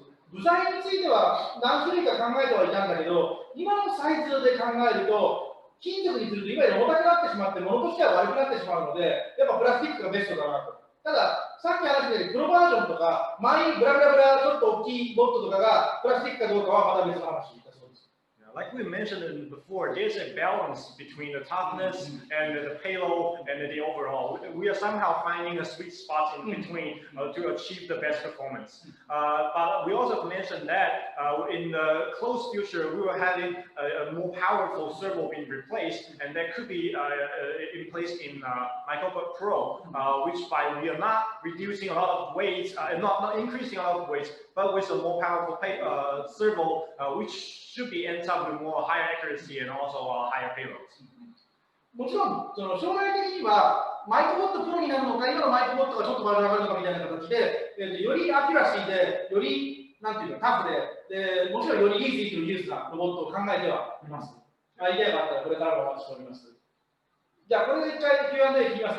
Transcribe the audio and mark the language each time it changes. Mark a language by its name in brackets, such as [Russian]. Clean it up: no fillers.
[Japanese] 部材については何種類か考えてはいたんだけど、今のサイズで考えると、金属にするといわゆる重たくなってしまって、物としては悪くなってしまうので、やっぱプラスチックがベストだなと。ただ、さっき話したように、プロバージョンとか、マイブラブラブラちょっと大きいボットとかがプラスチックかどうかはまだ別の話だそうです。 [English] like we mentioned before, there's a balance between the toughness and the payload and the overall. We are somehow finding a sweet spot in between to achieve the best performance. But we also mentioned that in the close future, we were having a more powerful servo being replaced, and that could be in place in Microbot Pro, which by we are not reducing a lot of weights, not increasing a lot of weights, but with a more powerful servo, which should be ends up with more higher accuracy and also higher payloads. [Japanese] もちろん、将来的には、マイクボットプロになるのか、今のマイクボットがちょっと丸上がるのかみたいな形で、よりアキュラシーで、よりなんていうかタフで、もちろんよりイージーとユーズなロボットを考えてはいます。アイデアがあったらこれからもお待ちしております。じゃあ、これで一回 Q&A 聞きます。